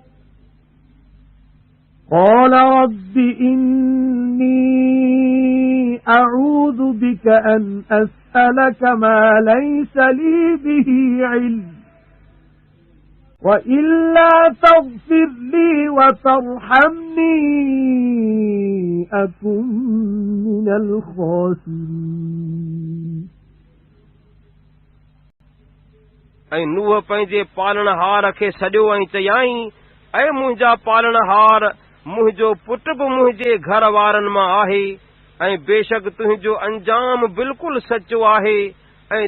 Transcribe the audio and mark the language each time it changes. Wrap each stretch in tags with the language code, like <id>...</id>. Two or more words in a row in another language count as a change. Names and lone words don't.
<ar>قال رب إني أعوذ بك أن أسألك ما ليس لي به علم وإلا تغفر لي وترحمني أكن من الخاسرين</ar> <sd>ऐं नूह पंहिंजे पालनहार खे सॾियो ऐं चयाईं ऐ मुंहिंजा पालनहार मुंहिंजो पुट बि मुंहिंजे घर वारनि मां आहे ऐं बेशक तुंहिंजो अंजाम बिल्कुलु सचो आहे ऐं</sd>